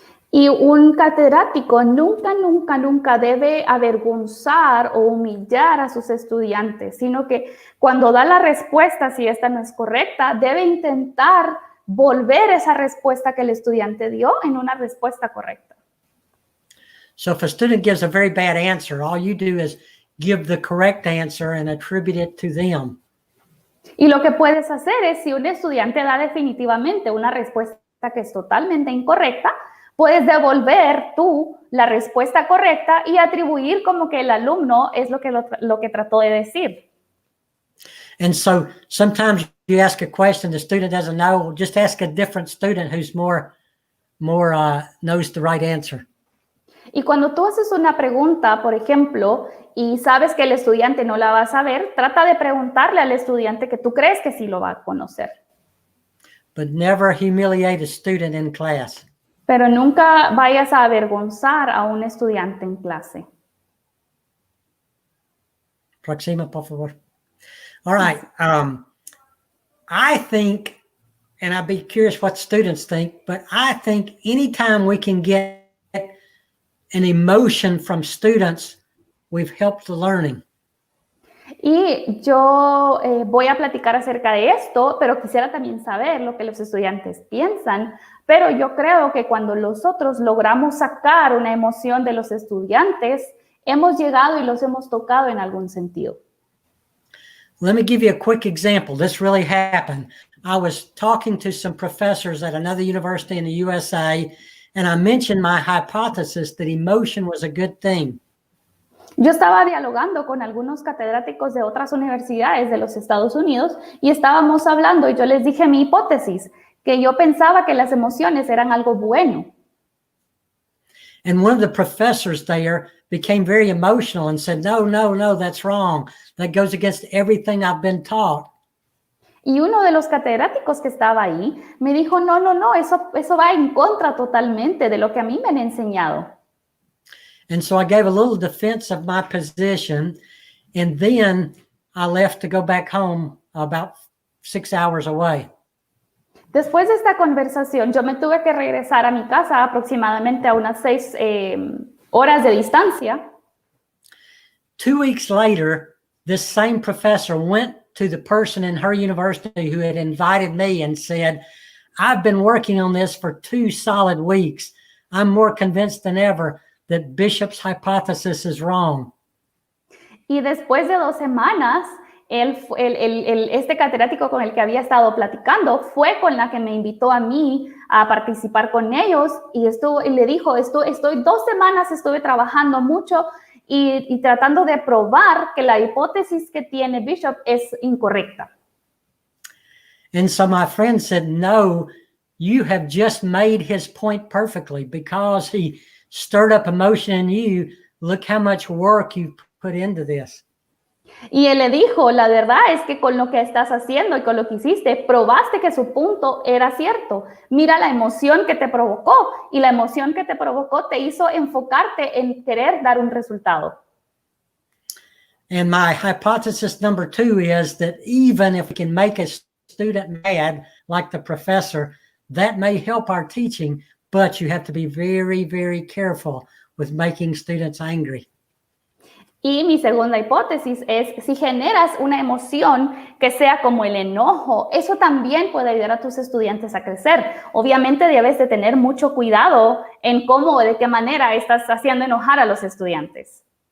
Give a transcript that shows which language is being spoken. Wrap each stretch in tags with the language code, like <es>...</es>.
<es>Y un catedrático nunca debe avergonzar o humillar a sus estudiantes, sino que cuando da la respuesta, si esta no es correcta, debe intentar volver esa respuesta que el estudiante dio en una respuesta correcta.</es> <en>So if a student gives a very bad answer, all you do is give the correct answer and attribute it to them.</en> <es>Y lo que puedes hacer es, si un estudiante da definitivamente una respuesta que es totalmente incorrecta, puedes devolver tú la respuesta correcta y atribuir como que el alumno es lo que trató de decir.</es> <en>And so sometimes you ask a question, the student doesn't know, just ask a different student who's more knows the right answer.</en> <es>Y cuando tú haces una pregunta, por ejemplo, y sabes que el estudiante no la va a saber, trata de preguntarle al estudiante que tú crees que sí lo va a conocer.</es> <en>But never humiliate a student in class.</en> <es>Pero nunca vayas a avergonzar a un estudiante en clase. Próxima, por favor.</es> <en>All right. I think, and I'd be curious what students think, but I think anytime we can get an emotion from students, we've helped the learning.</en> <es>Y yo voy a platicar acerca de esto, pero quisiera también saber lo que los estudiantes piensan. Pero yo creo que cuando nosotros logramos sacar una emoción de los estudiantes, hemos llegado y los hemos tocado en algún sentido.</es> <en>Let me give you a quick example. This really happened. I was talking to some professors at another university in the USA, and I mentioned my hypothesis that emotion was a good thing.</en> <es>Yo estaba dialogando con algunos catedráticos de otras universidades de los Estados Unidos y estábamos hablando y yo les dije mi hipótesis, que yo pensaba que las emociones eran algo bueno.</es> <en>And one of the professors there became very emotional and said, no, that's wrong. That goes against everything I've been taught.</en> <es>Y uno de los catedráticos que estaba ahí me dijo, no, eso va en contra totalmente de lo que a mí me han enseñado.</es> <en>And so I gave a little defense of my position, and then I left to go back home about 6 hours away.</en> <es>Después de esta conversación, yo me tuve que regresar a mi casa aproximadamente a unas 6 horas de distancia.</es> <en>2 weeks later, this same professor went to the person in her university who had invited me and said, I've been working on this for 2 solid weeks. I'm more convinced than ever that Bishop's hypothesis is wrong.</en> <es>Y después de 2 semanas, este catedrático con el que había estado platicando fue con la que me invitó a mí a participar con ellos y le dijo, estoy 2 semanas, estuve trabajando mucho y tratando de probar que la hipótesis que tiene Bishop es incorrecta.</es> <en>And so my friend said, no, you have just made his point perfectly because he stirred up emotion in you. Look how much work you put into this.</en> <es>Y él le dijo, la verdad es que con lo que estás haciendo y con lo que hiciste, probaste que su punto era cierto. Mira la emoción que te provocó y la emoción que te provocó te hizo enfocarte en querer dar un resultado.</es> <en>And my hypothesis number 2 is that even if we can make a student mad, like the professor, that may help our teaching, but you have to be very, very careful with making students angry.</en> <es>Y mi segunda hipótesis es, si generas una emoción que sea como el enojo, eso también puede ayudar a tus estudiantes a crecer. Obviamente debes de tener mucho cuidado en cómo o de qué manera estás haciendo enojar a los estudiantes.</es>